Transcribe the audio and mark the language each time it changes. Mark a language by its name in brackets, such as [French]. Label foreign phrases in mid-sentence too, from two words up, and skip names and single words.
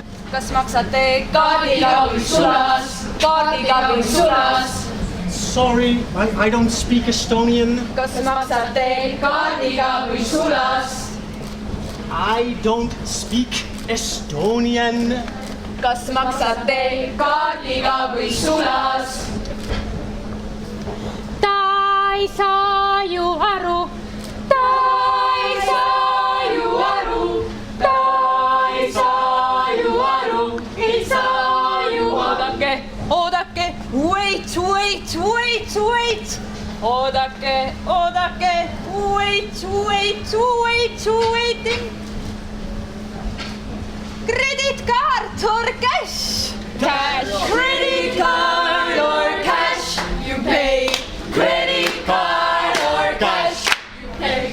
[Estonian] Kas maksate kaardiga või sulas? Kaardiga või sulas? [English] Sorry, I don't speak Estonian. [Estonian] Kas maksate kaardiga või sulas? [English] I don't speak Estonian. [Estonian] Kas maksate kaardiga või sulas? Ta ei saa ju aru. Ta ei saa ju aru. Ta ei saa ju aru. Ei saa ju oodake, oodake. [English] Wait, wait, wait, wait. [Estonian] Oodake, oodake. [English] Wait, wait, wait, waiting. Credit card or cash? Cash. Credit card or cash? You pay. Credit card or cash? You pay.